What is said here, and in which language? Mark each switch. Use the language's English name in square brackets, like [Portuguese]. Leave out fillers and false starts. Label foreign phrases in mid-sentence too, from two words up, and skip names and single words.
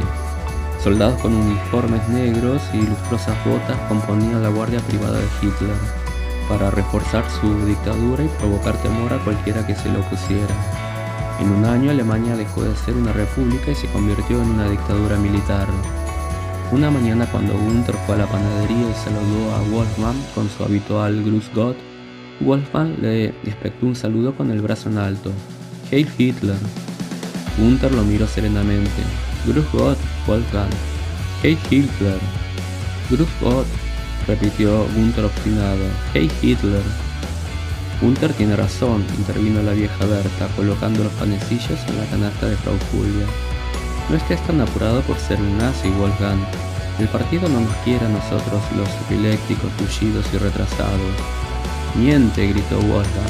[Spanish] Soldados con uniformes negros y lustrosas botas componían la guardia privada de Hitler, para reforzar su dictadura y provocar temor a cualquiera que se le opusiera. En un año Alemania dejó de ser una república y se convirtió en una dictadura militar. Una mañana cuando Günther fue a la panadería y saludó a Wolfgang con su habitual [German] Grüß Gott, [Spanish] Wolfgang le espectó un saludo con el brazo en alto. [German] «Heil Hitler». [Spanish] Günther lo miró serenamente. [German] «Grüß Gott, Wolfgang». «Heil Hitler». «Grüß Gott», [Spanish] repitió Günther obstinado. [German] «Heil Hitler». [Spanish] Gunther tiene razón, intervino la vieja Berta, colocando los panecillos en la canasta de Frau Julia. No estés tan apurado por ser un nazi, Wolfgang. El partido no nos quiere a nosotros los epilépticos, tullidos y retrasados. Miente, gritó Wolfgang.